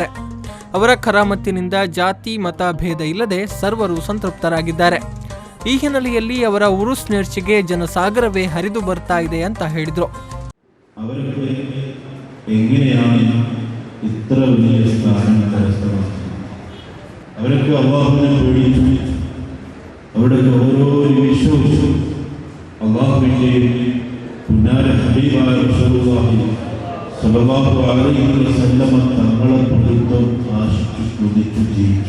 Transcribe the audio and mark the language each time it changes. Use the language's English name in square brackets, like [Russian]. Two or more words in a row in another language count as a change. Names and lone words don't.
[Kannada] ಅವರ ಕರಾಮತ್ತಿನಿಂದ ಜಾತಿ ಮತ ಭೇದ ಇಲ್ಲದೆ ಸರ್ವರು ಸಂತೃಪ್ತರಾಗಿದ್ದಾರೆ. ಈ ಹಿನ್ನೆಲೆಯಲ್ಲಿ ಅವರ ಉರುಸ್ ನೇರ್ಚೆಗೆ ಜನಸಾಗರವೇ ಹರಿದು ಬರ್ತಾ ಇದೆ ಅಂತ ಹೇಳಿದರು. [Malayalam] അവരുടെ ഓരോ നിമിഷവും അല്ലാഹുവിൻ്റെ പുന്നാര ഹബീബായ റസൂലുള്ളാഹി സ്വല്ലല്ലാഹു അലൈഹി വസല്ലം തങ്ങളെ പൊരുത്തം ആശിച്ചു സ്തുതിച്ചു ജീവിച്ചു.